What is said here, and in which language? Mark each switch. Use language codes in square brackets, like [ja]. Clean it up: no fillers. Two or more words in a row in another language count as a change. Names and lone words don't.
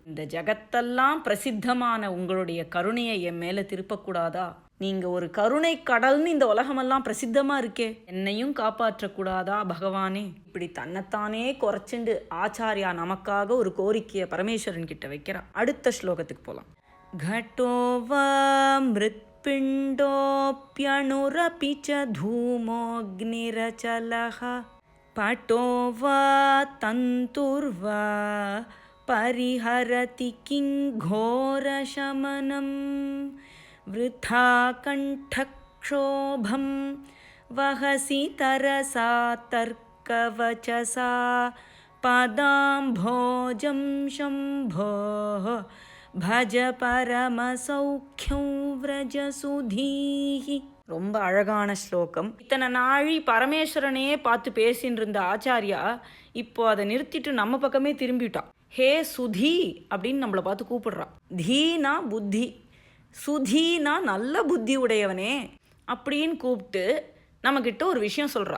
[ta] இந்த ஜகத்தெல்லாம் பிரசித்தமான உங்களுடைய கருணையை என் மேலே திருப்பக்கூடாதா? நீங்கள் ஒரு கருணை கடல்னு இந்த உலகமெல்லாம் பிரசித்தமாக இருக்கே, என்னையும் காப்பாற்றக்கூடாதா பகவானே? இப்படி தன்னைத்தானே குறைச்சிண்டு ஆச்சாரியா நமக்காக ஒரு கோரிக்கையை பரமேஸ்வரன் கிட்ட வைக்கிறான். அடுத்த ஸ்லோகத்துக்கு போகலாம். [sa] घटोवा मृत्पिण्डोऽप्यणुरपि च धूमोऽग्निरचलः पटो वा तन्तुर्वा परिहरति किं घोरशमनं वृथा कण्ठक्षोभं वहसि तरसा तर्कवचसा पदाम्भोजं शम्भोः भज परमसौख्यं व्रजसुधीः. [ta] ரொம்ப அழகான ஸ்லோகம். இத்தனை நாழி பரமேஸ்வரனே பார்த்து பேசின்னு இருந்த ஆச்சாரியா இப்போ அதை நிறுத்திட்டு நம்ம பக்கமே திரும்பிட்டான். ஹே சுதி அப்படின்னு நம்மளை பார்த்து கூப்பிடுறான். தீனா புத்தி, சுதீனா நல்ல புத்தி உடையவனே அப்படின்னு கூப்பிட்டு நம்மக்கிட்ட ஒரு விஷயம் சொல்கிறான்.